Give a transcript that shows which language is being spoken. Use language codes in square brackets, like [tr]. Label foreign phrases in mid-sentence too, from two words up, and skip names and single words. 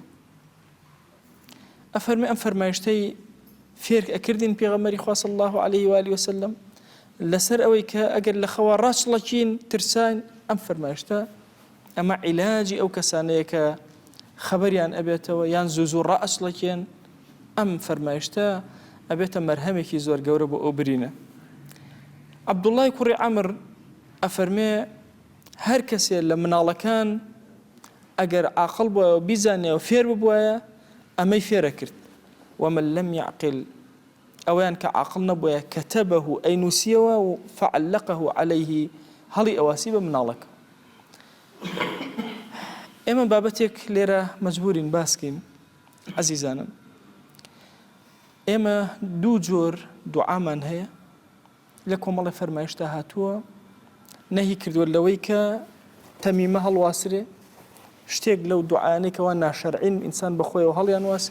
[ckb] ئەفەرمێ ئەم فەرمایشتەی فێر ئەکردین پێغەمبەری خوا [ar] صلی الله عليه و آله وسلم [ckb] لەسەر ئەوەی کە ئەگەر لە خەوە ڕاچڵەکین ترساین، ئەم فەرمایشتە ئەمە عیلاجی ئەو کەسانەیە کە خەبەریان ئەبێتەوە یان زوو ڕاچڵەکێن، ئەم فەرمایشتە ئەبێتە مەرهەمێکی زۆر گەورە بۆ ئەو برینە. عەبدوڵڵای کوڕی عەمر ئەفەرمێ هەر کەسێ لە مناڵەکان ئەگەر عاقڵ بووە بیزانێەوە فێر ببووایە، ئەمەی فێرە کرد. [ar] ومن لم يعقل، [ckb] ئەویان کە عاقڵ نەبووە کەتەبەه ئەینووسیەوە و [ar] فعلقه عليه، [ckb] هەڵی ئەواسی بە مناڵەکە. ئێمە بابەتێک لێرە مەجبورین باسکەین عەزیزانم. ئێمە دوو جۆر دوعامان هەیە لە کۆمەڵی فەرمایشتە هاتووە، نەهی کردووە لەوەی کە تەمیمە هەڵواسرێ، شتێک لەو دوعایانەی کەوا ناشەرعین ئینسان بەخۆیەوە هەڵیان واسێ.